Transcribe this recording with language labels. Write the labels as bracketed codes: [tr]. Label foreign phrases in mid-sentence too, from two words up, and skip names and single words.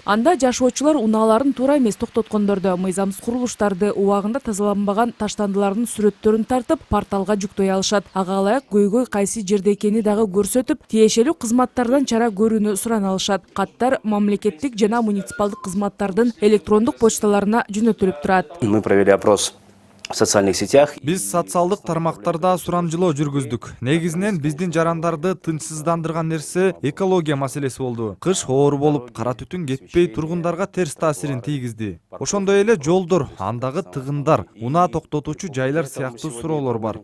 [ky] Анда жашоочулар унааларын туура эмес токтоткондорду, мыйзамсыз курулуштарды, убагында тазаланбаган таштандылардын сүрөттөрүн тартып, порталга жүктөй алышат. Ага ылайык көйгөй кайсы жерде экени дагы көрсөтүп, тиешелүү кызматтардан чара көрүүнү сурана алышат. Каттар мамлекеттик жана муниципалдык кызматтардын электрондук почталарына жөнөтүлүп турат. [ru] Мы провели опрос в социальных сетях. [ky] Биз социалдык тармактарда сурамжылоо жүргүздүк. Негизинен биздин жарандарды тынчсыздандырган нерсе экология маселеси болду. Кыш оор болуп, кара түтүн кетпей тургундарга терс таасирин тийгизди. Ошондой эле жолдор, андагы тыгындар, унаа токтотуучу жайлар сыяктуу суроолор бар.